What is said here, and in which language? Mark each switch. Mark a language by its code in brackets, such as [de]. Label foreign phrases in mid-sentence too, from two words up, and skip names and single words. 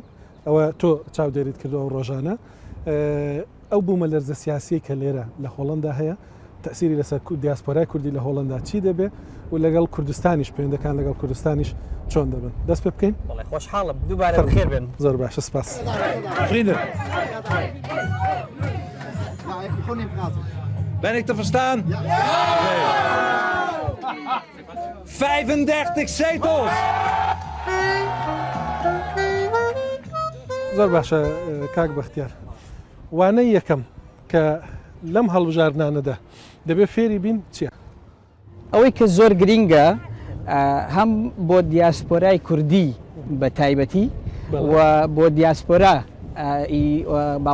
[ckb] ئەوە تۆ چاودێریت کردەوە ڕۆژانە. ئەو بوومە لەرزە سیاسی کە لێرە لە هۆڵندا هەیە تەسیری لەسەر دیاسپۆرای کوردی لە هۆڵندا چی دەبێ و لەگەڵ کوردستانیش پەیوەندەکان لەگەڵ کوردستانیش چۆن دەبن. دەست پێ بکەین. خۆشحاڵم دووبارە بەخێر بێن. زۆر باشە، سپاس. [nl] Ben ik te verstaan? Ja. Nee. 35 zetels! [ckb] زۆر باشە کاک بەختیار. وانەی یەکەم کە لەم هەڵبژارنانەدا دەبێت فێری بین چییە؟ ئەوەی کە زۆر گرینگە هەم بۆ دیاسپۆرای کوردی بە تایبەتی و بۆ دیاسپۆرا با